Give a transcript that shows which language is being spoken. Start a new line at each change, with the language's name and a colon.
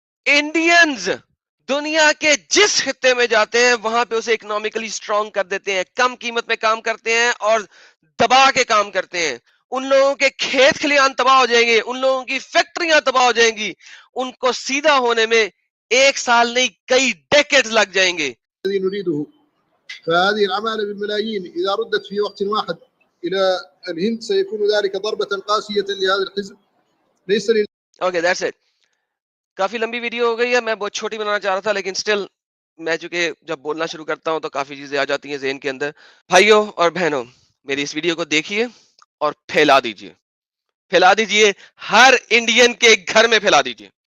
Urdu: Indians دنیا کے جس خطے میں جاتے ہیں وہاں پہ اسے اکنامکلی سٹرونگ کر دیتے ہیں، کم قیمت میں کام کرتے ہیں اور دبا کے کام کرتے ہیں. ان لوگوں کے کھیت کھلیان تباہ ہو جائیں گے، ان لوگوں کی فیکٹریاں تباہ ہو جائیں گی. ان کو سیدھا ہونے میں 1 سال نہیں کئی ڈیکیڈز لگ جائیں گے.
Arabic: نريده. فهذه العمالة بالملايين إذا ردت في وقت واحد إلى الهند سيكون ذلك ضربة قاسية لهذا الحزب. ليس
English: Okay that's it.
Urdu: کافی لمبی ویڈیو ہو گئی ہے، میں بہت چھوٹی بنانا چاہ رہا تھا، لیکن سٹل میں چونکہ جب بولنا شروع کرتا ہوں تو کافی چیزیں آ جاتی ہیں ذہن کے اندر. بھائیوں اور بہنوں، میری اس ویڈیو کو دیکھیے اور پھیلا دیجئے، پھیلا دیجئے، ہر انڈین کے گھر میں پھیلا دیجئے.